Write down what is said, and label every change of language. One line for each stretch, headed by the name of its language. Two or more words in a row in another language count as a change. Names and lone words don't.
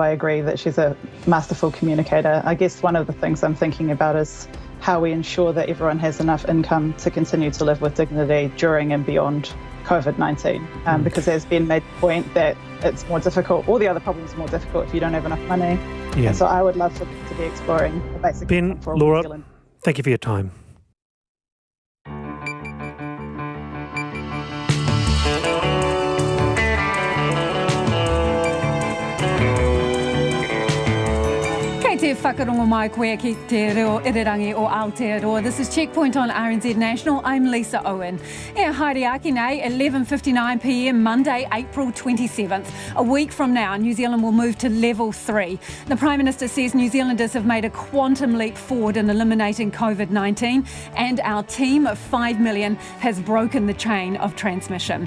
English: I agree that she's a masterful communicator. I guess one of the things I'm thinking about is how we ensure that everyone has enough income to continue to live with dignity during and beyond COVID-19, because there's been made the point that it's more difficult, all the other problems are more difficult if you don't have enough money. Yeah. And so I would love to be exploring a basic Ben, for Laura, New Zealand. Thank you for your time.
Māori: Te whakarongo mai koe ki te reo irirangi o Aotearoa.
English: This is Checkpoint on RNZ National. I'm Lisa Owen.
Māori: E haere aki nei,
English: 11:59 p.m. Monday, April 27th. A week from now, New Zealand will move to level 3. The Prime Minister says New Zealanders have made a quantum leap forward in eliminating COVID-19, and our team of 5 million has broken the chain of transmission.